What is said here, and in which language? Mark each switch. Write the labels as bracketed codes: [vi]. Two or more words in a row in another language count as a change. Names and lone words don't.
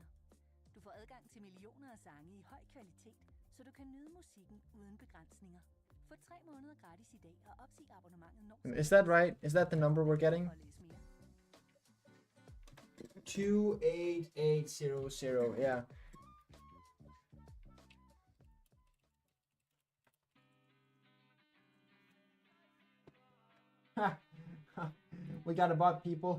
[da] Du får adgang til millioner af sange i høj kvalitet, så du kan nyde musikken uden begrænsninger. Få 3 måneder gratis i dag og opsig abonnementet når. [en] Is that right? Is that the number we're getting? 28800, yeah. We got a bot, people.